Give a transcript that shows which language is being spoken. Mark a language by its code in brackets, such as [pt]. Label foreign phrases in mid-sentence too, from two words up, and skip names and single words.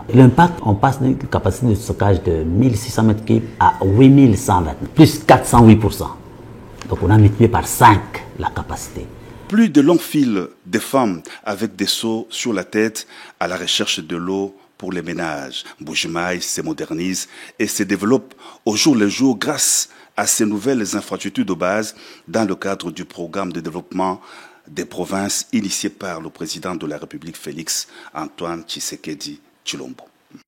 [fr] L'impact, on passe d'une capacité de stockage de 1600 mètres cubes à 8120, plus 408%. Donc on a multiplié par 5 la capacité. Plus de longues files de femmes avec des seaux sur la tête à la recherche de l'eau pour les ménages. Mbuji-Mayi se modernise et se développe au jour le jour grâce à ces nouvelles infrastructures de base dans le cadre du programme de développement des provinces initié par le président de la République Félix Antoine Tshisekedi Tshilombo.